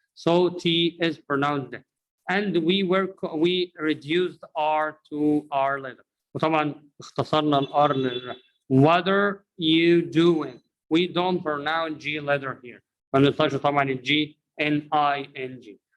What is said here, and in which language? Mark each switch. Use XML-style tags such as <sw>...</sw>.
<en>So T is pronounced and we reduced R to R letter.</en> <ar>وطبعا اختصرنا الR letter.</ar> <en>What are you doing? We don't pronounce G letter here.</en> <ar>ما ننطقش طبعا الG N-I-N-G.</ar>